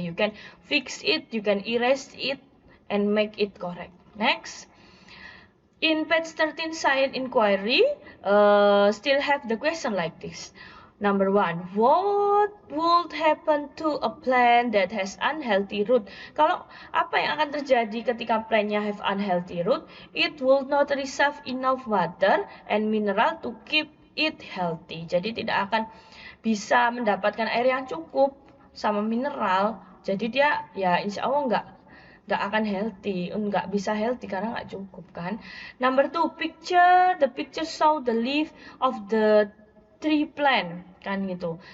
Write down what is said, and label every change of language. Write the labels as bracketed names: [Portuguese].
[English] You can fix it, you can erase it, and make it correct. Next. In page 13 science inquiry, still have the question like this. Number 1, what would happen to a plant that has unhealthy root? [Indonesian] Kalau apa yang akan terjadi ketika plantnya [English] have unhealthy root? It will not receive enough water and mineral to keep it healthy. [Indonesian] Jadi tidak akan bisa mendapatkan air yang cukup sama mineral. Jadi dia ya insya Allah nggak akan healthy, nggak bisa healthy karena nggak cukup kan. [English] Number 2, the picture show the leaf of the tree plant kan gitu.